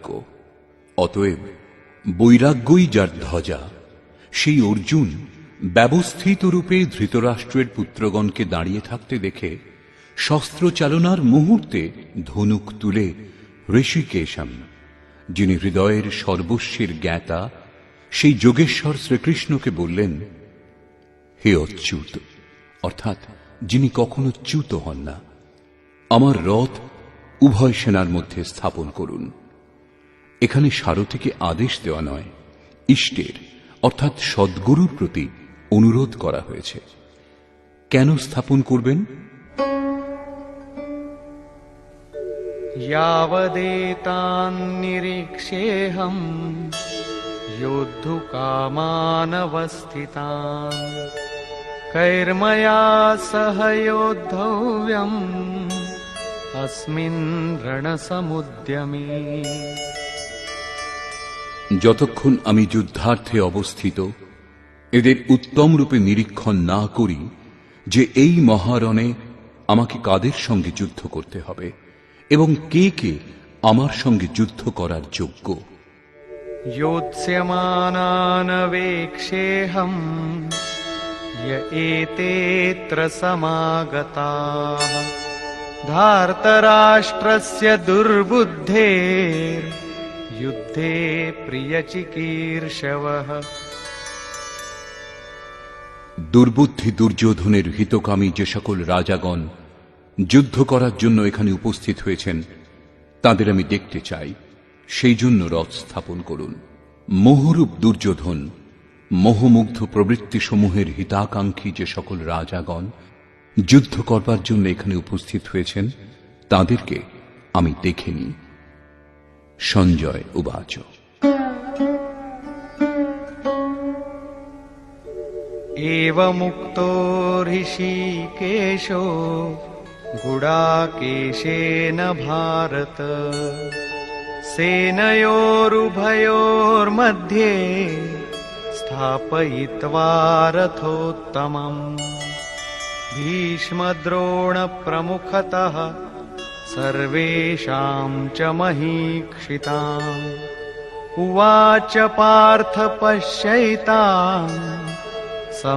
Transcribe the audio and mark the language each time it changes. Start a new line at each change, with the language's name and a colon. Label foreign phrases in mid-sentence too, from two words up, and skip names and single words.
Bangla: অতএব বৈরাগ্যই যার ধ্বজা, সেই অর্জুন ব্যবস্থিত রূপে ধৃতরাষ্ট্রের পুত্রগণকে দাঁড়িয়ে থাকতে দেখে শস্ত্র চালনার মুহূর্তে ধনুক তুলে ঋষিকেশম, যিনি হৃদয়ের সর্বস্বের জ্ঞাতা, সেই যোগেশ্বর শ্রীকৃষ্ণকে বললেন, হে অচ্যুত, অর্থাৎ যিনি কখনো চ্যুত হন না, আমার রথ উভয় সেনার মধ্যে স্থাপন করুন। এখানে সারথীকে আদেশ দেওয়া নয়, ইষ্টের অর্থাৎ সদ্গুরুর প্রতি অনুরোধ করা হয়েছে। কেন স্থাপন করবেন?
Sanskrit: यावदेतान् निरीक्षेऽहम् योद्धुकामानवस्थितान् कैर्मया सह योद्धव्यम् अस्मिन् रणसमुद्यमे।
Bangla: যতক্ষণ আমি যুদ্ধার্থে অবস্থিত এদের উত্তম রূপে নিরীক্ষণ না করি যে এই মহারণে আমাকে কাদের সঙ্গে যুদ্ধ করতে হবে এবং কে কে আমার সঙ্গে যুদ্ধ করার যোগ্য।
Sanskrit: योत्स्यमानानवेक्षेऽहं य एतेऽत्र समागताः धार्तराष्ट्रस्य दुर्बुद्धेर्युद्धे प्रियचिकीर्षवः।
Bangla: দুর্বুদ্ধি দুর্যোধনের হিতকামী যে সকল রাজাগণ যুদ্ধ করার জন্য এখানে উপস্থিত হয়েছেন, তাদের আমি দেখতে চাই, সেই জন্য রথ স্থাপন করুন। মোহরূপ দুর্যোধন, মোহমুগ্ধ প্রবৃত্তিসমূহের হিতাকাঙ্ক্ষী যে সকল রাজাগণ যুদ্ধ করবার জন্য এখানে উপস্থিত হয়েছেন, তাদেরকে আমি দেখে নিই।
Sanskrit: সঞ্জয় উবাচ। एवमुक्तो ऋषिकेशो गुडाकेशेन भारत सेनयोरुभयोर्मध्ये स्थापयित्वा रथोत्तमम्। भीष्मद्रोणप्रमुखतः सर्वेषां च महीक्षिताम् उवाच पार्थ पश्यैतान् समवेतान् कुरूनिति।
Bangla: যতক্ষণ আমি যুদ্ধার্থে অবস্থিত এদের উত্তম রূপে নিরীক্ষণ না করি যে এই মহারণে আমাকে কাদের সঙ্গে যুদ্ধ করতে হবে এবং কে কে আমার সঙ্গে যুদ্ধ করার যোগ্য,